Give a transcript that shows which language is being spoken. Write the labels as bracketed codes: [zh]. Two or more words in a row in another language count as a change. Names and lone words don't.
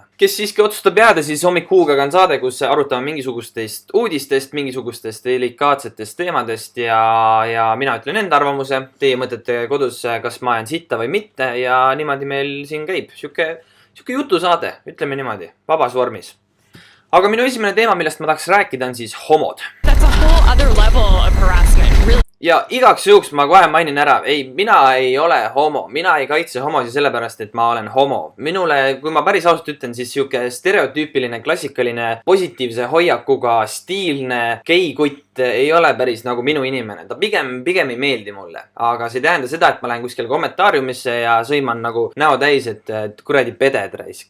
[et] Kes siiski otsustab jääda, siis Hommik Huugaga on saade, kus arutame mingisugustest uudistest, mingisugustest delikaatsetest teemadest ja mina ütlen enda arvamuse. Teie mõtlete kodus, kas ma jään sitta või mitte ja niimoodi meil siin käib. Siuke jutusaade, ütleme niimoodi, vabas vormis. Aga minu esimene teema, millest ma tahaks rääkida, on siis homod. [en] That's a whole other level of harassment, really. [et] Ja igaks juhuks ma kohe mainin ära, mina ei ole homo, mina ei kaitse homosi sellepärast, et ma olen homo. Minule, kui ma päris ausalt ütlen, siis siuke stereotüüpiline, klassikaline, positiivse hoiakuga, stiilne, geikutt ei ole päris nagu minu inimene. Ta pigem ei meeldi mulle. Aga see tähenda seda, et ma lähen kuskil kommentaariumisse ja sõiman nagu näo täis, et kuradi peded raisk.